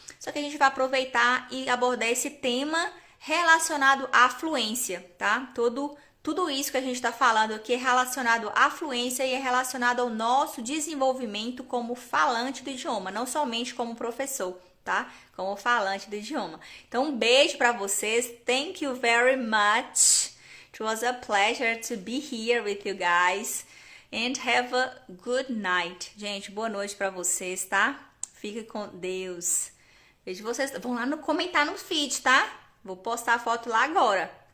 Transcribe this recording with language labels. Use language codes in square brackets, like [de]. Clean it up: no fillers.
[pt] só que a gente vai aproveitar e abordar esse tema relacionado à fluência, tá? Tudo isso que a gente está falando aqui é relacionado à fluência e é relacionado ao nosso desenvolvimento como falante do idioma, não somente como professor, tá? Como falante do idioma. Então, um beijo para vocês. [en] Thank you very much. It was a pleasure to be here with you guys. And have a good night. [pt] Gente, boa noite para vocês, tá? Fique com Deus. Vejo vocês. Vão lá comentar no feed, tá? Vou postar a foto lá agora.